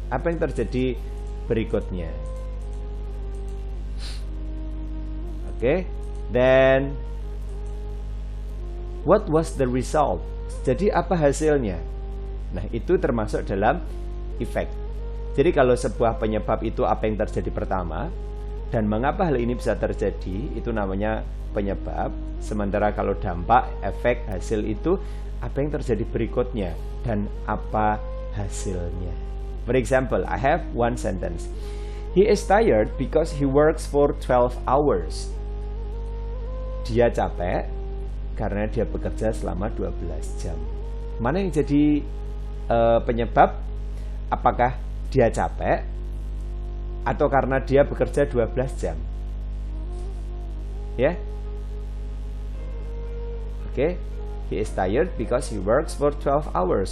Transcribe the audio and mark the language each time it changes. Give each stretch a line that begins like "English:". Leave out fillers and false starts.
Indonesian: Apa yang terjadi berikutnya? Oke.
English: Then what was the result?
Indonesian: Jadi apa hasilnya? Nah, itu termasuk dalam effect. Jadi kalau sebuah penyebab itu apa yang terjadi pertama dan mengapa hal ini bisa terjadi, itu namanya penyebab. Sementara kalau dampak, efek, hasil itu apa yang terjadi berikutnya dan apa hasilnya.
English: For example, I have one sentence. He is tired because he works for 12 hours.
Indonesian: Dia capek karena dia bekerja selama 12 jam. Mana yang jadi penyebab? Apakah dia capek atau karena dia bekerja 12 jam? Ya. Oke.
English: He is tired because he works for 12 hours.